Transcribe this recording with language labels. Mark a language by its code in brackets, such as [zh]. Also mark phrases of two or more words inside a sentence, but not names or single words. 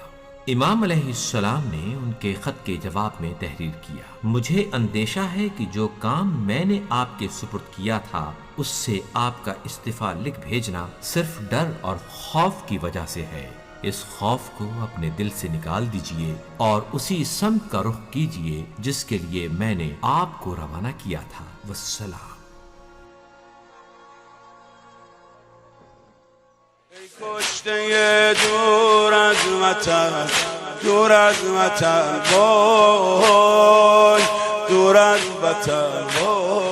[ur] امام علیہ السلام نے ان کے خط کے جواب میں تحریر کیا: مجھے اندیشہ ہے کہ جو کام میں نے آپ کے سپرد کیا تھا اس سے آپ کا استعفیٰ لکھ بھیجنا صرف ڈر اور خوف کی وجہ سے ہے۔ اس خوف کو اپنے دل سے نکال دیجئے اور اسی سمت کا رخ کیجئے جس کے لیے میں نے آپ کو روانہ کیا تھا۔ والسلام۔ [fa] کشته دور از وطن، دور از وطن، وای دور از وطن، وای